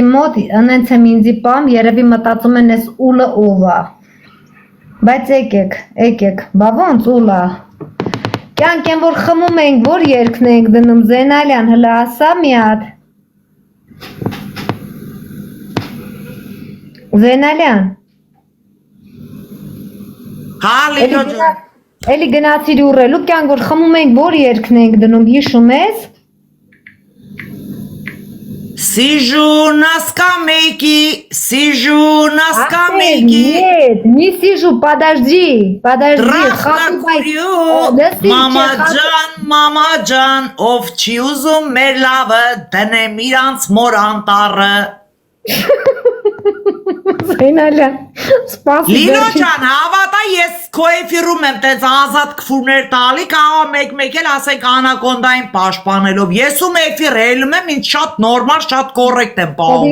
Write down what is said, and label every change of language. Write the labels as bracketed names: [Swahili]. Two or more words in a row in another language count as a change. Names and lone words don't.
[Armenian] մոտ ընենց եմ ինձի պամ, երևի մտածում են ես ուլը ով է։ Բայց եկեք, բա ոնց ուլա։ Կյանք են որ խմում ենք, որ երկն ենք դնում, Զենալյան հլա ասա մի հատ։ Զենալյան։ Էլի գնացիր ուռելու, կյանք որ խմում ենք, որ երկն ենք դնում, հիշում ես։ [Russian] Сижу на скамейке. Нет, не сижу, подожди. Трахна курю, [Armenian] мама ջան, ով չի ուզում մեր լավը, դնեմ իրանց մոր անտառը։ Զենալյան, սպասի։ Լինո ջան, հավատա ես քո էֆիրում եմ տես ազատ քֆուրներ տալի, կարող մեկ էլ ասենք անակոնդային պաշտպանելով։ Ես ում էֆիր ելում եմ, ինձ շատ նորմալ, շատ կոռեկտ եմ պահում։